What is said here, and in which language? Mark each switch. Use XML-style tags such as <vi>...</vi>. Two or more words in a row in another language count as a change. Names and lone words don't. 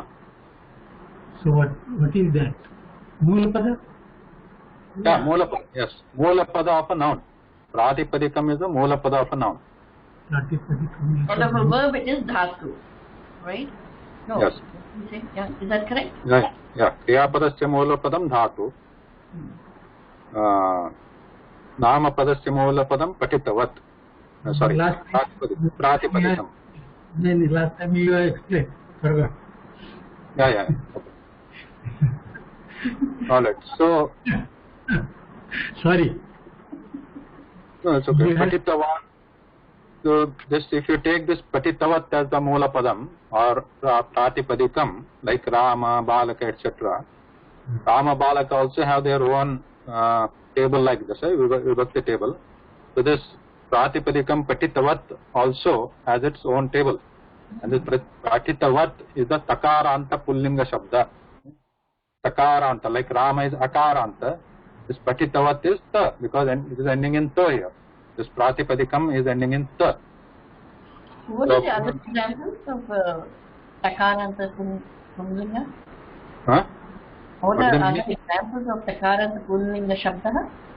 <en>So what is that? Moolapada? Yeah, Moolapada. Yes, Moolapada of a noun. Pratipadikam is the Moolapada of a noun. Pratipadikam. But of a verb, it is dhatu, right? No. Yes. Yeah, is that correct? Yeah.</en> <sa>Kriyapadasya Moolapadam dhatu. Namapadasya Moolapadam patitavat.</sa> <en>Sorry. Pratipadikam. Then last time you explained. Forgot. Yeah. Okay. All right. So Sorry. No, it's okay. Yes. Patitavan. So this, if you take this patitavat as the</en> <sa>moola padam</sa> <en>or pratipadikam, like Rama, Balaka, etc. Rama, Balaka also have their own table like this, vibhakti table. So this pratipadikam patitavat also has its own table. And this patitavat is the</en> <sa>takaranta pullinga shabda.</sa> <en>Takaranta, like Rama is akaranta. This patitavat is ta, because it is ending in ta here. This pratipadikam is ending in ta. What are the other examples of</en> <sa>takaranta pullinga?</sa> <en>Huh? What are other examples of</en> <sa>takaranta pullinga shabda?</sa>